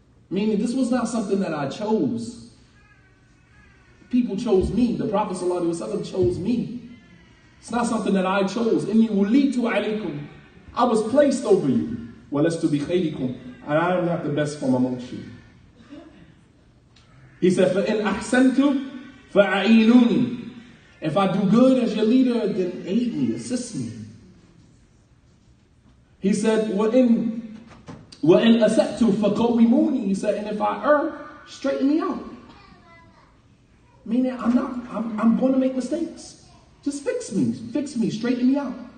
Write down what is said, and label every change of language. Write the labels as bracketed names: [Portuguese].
[English] Meaning this was not something that I chose. People chose me. The Prophet ﷺ chose me. It's not something that I chose. [Arabic] Inni wulitu alaykum. [English] I was placed over you. [Arabic] Wa lastu bi khayrikum. [English] And I am not the best from amongst you. He said, [Arabic] فَإِنْ أَحْسَنْتُ فَأَعِينُونِي. [English] If I do good as your leader, then aid me, assist me. He said, [Arabic] وَإِنْ أَسَأْتُ فَقَوِّمُونِي. [English] He said, and if I err, straighten me out. Meaning, I'm going to make mistakes. Just fix me, straighten me out.